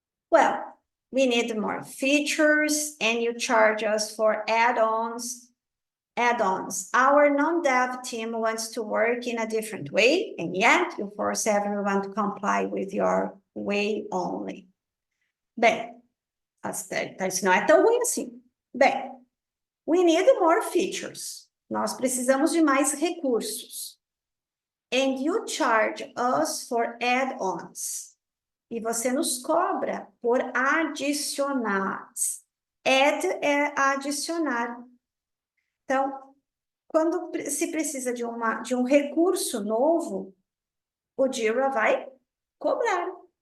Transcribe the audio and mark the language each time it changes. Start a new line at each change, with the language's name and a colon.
English: Well, we need more features and you charge us for add-ons. Our non-dev team wants to work in a different way, and yet you force everyone to comply with your way only.
Portuguese: Bem, isso não é tão ruim assim. Bem,
English: we need more features.
Portuguese: Nós precisamos de mais recursos.
English: And you charge us for add-ons.
Portuguese: E você nos cobra por adicionar. Add é adicionar. Então, quando se precisa de um recurso novo, o Jira vai cobrar.